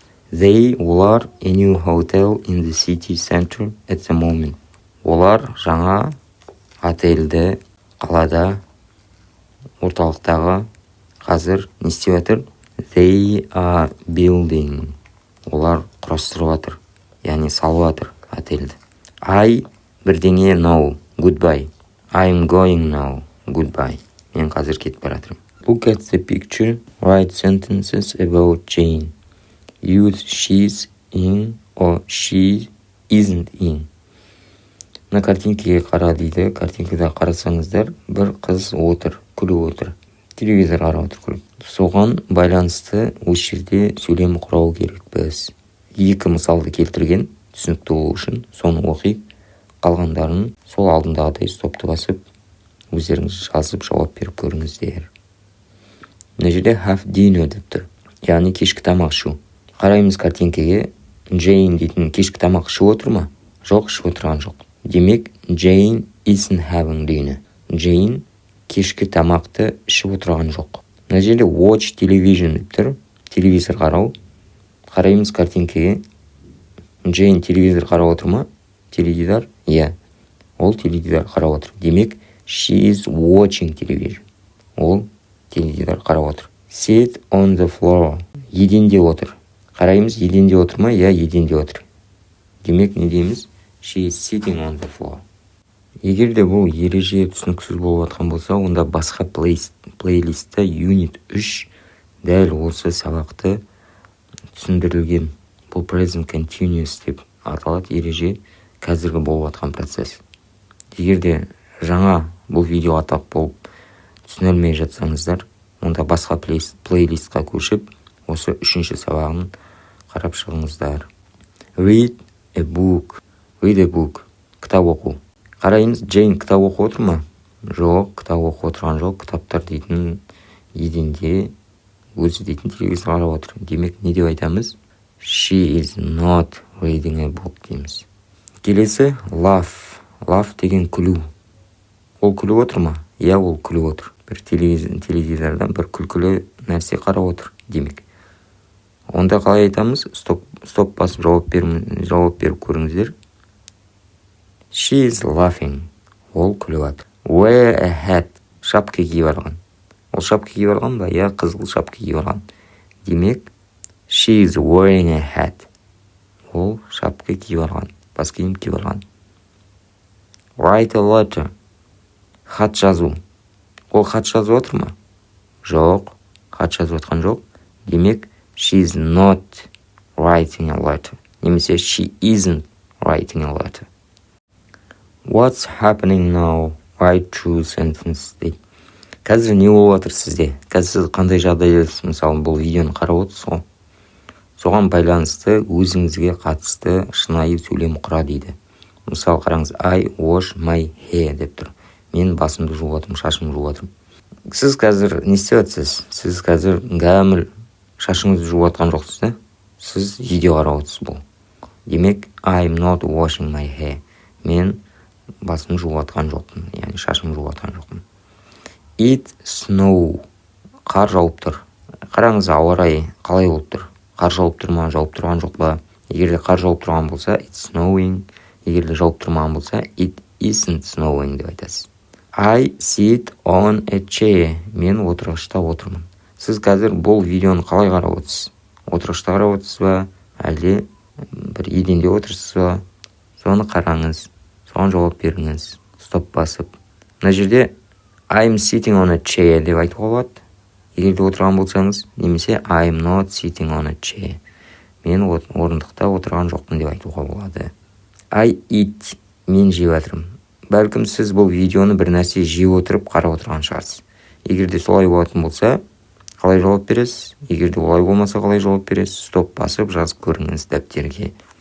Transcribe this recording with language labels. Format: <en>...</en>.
<en>They</en> <kk>олар</kk> <en>a new hotel in the city center at the moment.</en> <kk>Олар жаңа отельді қалада орталықтағы қазір не істеп жатыр?</kk> <en>They are building.</en> <kk>Олар құрастырып жатыр. Яғни салып жатыр отельді. I бірдеңе no.</kk> <en>Goodbye. I'm going now. Goodbye.</en> <kk>Мен қазір кетіп бара жатырмын.</kk> <en>Look at the picture. Write sentences about Jane. Use she's in or she isn't in.</en> <kk>Мына картинкеге қара дейді. Картинкада қарасаңыздар, бір қыз отыр, күліп отыр. Телевизор қарап отыр күліп. Соған байланысты осы жерде сөйлем құрау керек біз. Екі мысалды келтірген, түсінікті болу үшін соны оқиық. Қалғандарын сол алдындағыдай стопты басып, өздеріңіз жазып жауап беріп көріңіздер. Мына жерде</kk> <en>have dinner</en> <kk>деп тұр. Яғни кешкі тамақ ішу. Қараймыз картинкеге. Jane дейтін кешкі тамақ ішіп отыр ма? Жоқ, ішіп отырған жоқ.</kk> <en>Демек, Jane isn't having dinner.</en> <kk>Jane кешкі тамақты ішіп отырған жоқ. Мына жерде</kk> <en>watch television</en> <kk>деп тұр. Телевизор қарау. Қараймыз картинкеге. Jane телевизор қарап отыр ма? Теледидар? Иә. Ол теледидар қарап отыр.</kk> <en>Демек, she is watching television.</en> <kk>Ол теледидар қарап отыр.</kk> <en>Sit on the floor.</en> <kk>Еденде отыр. Қараймыз, еденде отыр ма? Иә, еденде отыр. Демек, не дейміз?</kk> <en>She is sitting on the floor.</en> <kk>Егер де бұл ереже түсініксіз болып жатқан болса, онда басқа плейлистта Unit 3 дәл осы сабақты түсіндірілген. Бұл present continuous деп аталады ереже, қазіргі болып жатқан процесс. Егер де жаңа бұл видео атап болып түсінілмей жатсаңыздар, онда басқа плейлистқа көшіп, осы 3-ші сабағын қарап шығыңыздар.</kk> <en>Read a book. Read a book.</en> <kk>Кітап оқу. Қараймыз, Jane кітап оқып отыр ма? Жоқ, кітап оқып отырған жоқ. Кітаптар дейтін еденде, өзі дейтін телевизор қарап отыр. Демек, не деп айтамыз?</kk> <en>She is not reading a book дейміз.</en> <kk>Келесі, laugh. Laugh деген күлу. Ол күліп отыр ма? Иә, ол күліп отыр. Бір теледидардан бір күлкілі нәрсе қарап отыр. Демек. Онда қалай айтамыз? Стоп басып жауап беріп көріңіздер.</kk> <en>She is laughing.</en> <kk>Ол күліп отыр.</kk> <en>Wear a hat.</en> <kk>Шапка киіп алған. Ол шапка киіп алған ба? Иә, қызыл шапка киіп алған.</kk> <en>Демек, she is wearing a hat.</en> <kk>Ол шапка киіп алған. Бас киім киіп алған.</kk> <en>Write a letter.</en> <kk>Хат жазу. Ол хат жазып отыр ма? Жоқ, хат жазып отқан жоқ.</kk> <en>Демек, she is not writing a letter. Немесе she isn't writing a letter. What's happening now? Write true sentence дейді.</en> <kk>Қазір не болып жатыр сізде? Қазір сіз қандай жағдайдасыз? Мысалы, бұл видеоны қарап отырсыз ғой. Соған байланысты өзіңізге қатысты шынайы сөйлем құра дейді. Мысалы, қараңыз,</kk> <en>I wash my hair</en> <kk>деп тұр. Мен басымды жуып жатырмын, шашымды жуып жатырмын. Сіз қазір не істеп жатсыз? Сіз қазір гәміл шашыңызды жуып жатқан жоқсыз, да? Сіз видео қарап отырсыз бұл.</kk> <en>Демек, I'm not washing my hair.</en> <kk>Мен басымды жуып жатқан жоқпын, яғни шашымды жуып жатқан жоқпын.</kk> <en>It snow.</en> <kk>Қар жауып тұр. Қараңыз, ауа райы қалай болып тұр? Қар жауып тұр ма, жауып тұрған жоқ па? Егер де қар жауып тұрған болса,</kk> <en>it's snowing.</en> <kk>Егер де жауып тұрмаған болса,</kk> <en>it isn't snowing</en> <kk>деп айтасыз.</kk> <en>I sit on a chair.</en> <kk>Мен отырғышта отырмын. Сіз қазір бұл видеоны қалай қарап отырсыз? Отырғышта қарап отырсыз ба? Әлде бір еденде отырсыз ба? Соны қараңыз. Соған жауап беріңіз. Стоп басып. Мына жерде</kk> <en>I'm sitting on a chair</en> <kk>деп айтуға болады. Егер де отырған болсаңыз, немесе</kk> <en>I'm not sitting on a chair.</en> <kk>Мен орындықта отырған жоқпын деп айтуға болады.</kk> <en>I eat.</en> <kk>Мен жеп жатырмын. Бәлкім сіз бұл видеоны бір нәрсе жеп отырып қарап отырған шығарсыз. Егер де солай болатын болса, қалай жауап бересіз? Егер де олай болмаса қалай жауап бересіз? Стоп басып жазып көріңіз дәптерге.</kk>